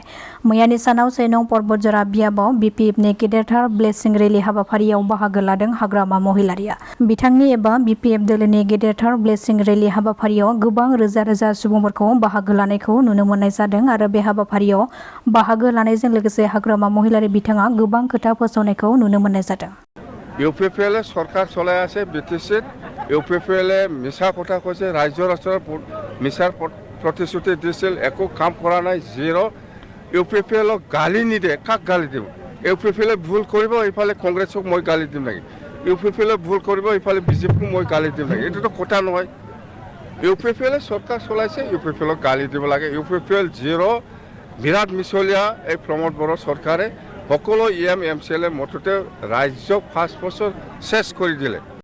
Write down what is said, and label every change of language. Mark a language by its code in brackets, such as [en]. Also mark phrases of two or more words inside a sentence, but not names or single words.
[brx] मैयानि सानाव 1 नं पर्बतजरा बियाबाव BPFनि गेदेरथार ब्लेसिं रेलि हाबाफारियाव बाहागो लादों हाग्रामा महिलारिया। बिथांनि एबा BPF दोलोनि गेदेरथार ब्लेसिं रेलि हाबाफारियाव गोबां रोजा रोजा सुबुंफोरखौ बाहागो लानायखौ नुनो मोननाय जादों आरो बे हाबाफारियाव बाहागो लानायजों लोगोसे हाग्रामा महिलारि बिथाङा गोबां खोथा फोसावनायखौ नुनो मोननाय जादों। [as] UPL সরকার চলাই আছে BTCত UPL মিছা কথা কৈছে রাজ্যৰ ওচৰত মিছাৰ প্ৰতিশ্ৰুতি দিছিল একো কাম কৰা নাই জিৰ' UPL গালি নিদিয়ে কাক গালি দিব UPL ভুল কৰিব ইফালে কংগ্ৰেছক মই গালি দিম নেকি UPL ভুল কৰিব ইফালে BJPক মই গালি দিম নেকি এইটোতো কথা নহয় UPL চৰকাৰ চলাইছে UPL গালি দিব লাগে UPL জিৰ' বিৰাট মিছলীয়া এই প্ৰমোদ বড়ো চৰকাৰে সকলো EM MCL মুঠতে ৰাজ্যক 5 বছৰ শেষ কৰি দিলে।